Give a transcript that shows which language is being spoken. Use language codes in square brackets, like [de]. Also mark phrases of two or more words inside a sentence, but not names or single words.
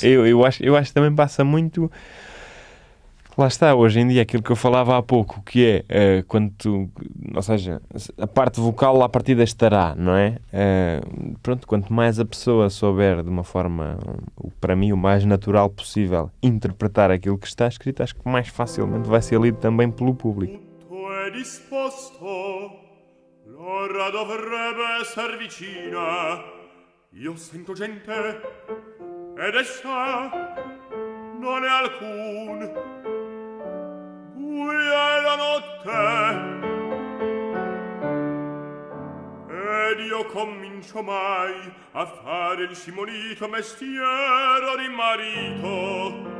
[pt] Eu acho que também passa muito. Lá está, hoje em dia, aquilo que eu falava há pouco, que é ou seja, a parte vocal à partida estará, não é? Pronto, quanto mais a pessoa souber de uma forma, para mim, o mais natural possível, interpretar aquilo que está escrito, acho que mais facilmente vai ser lido também pelo público. [it] Tutto è disposto, l'ora dovrebbe esser vicina. Io sento gente, ed essa non è alcun. Buia la notte, ed io comincio mai a fare il simonito mestiere di marito.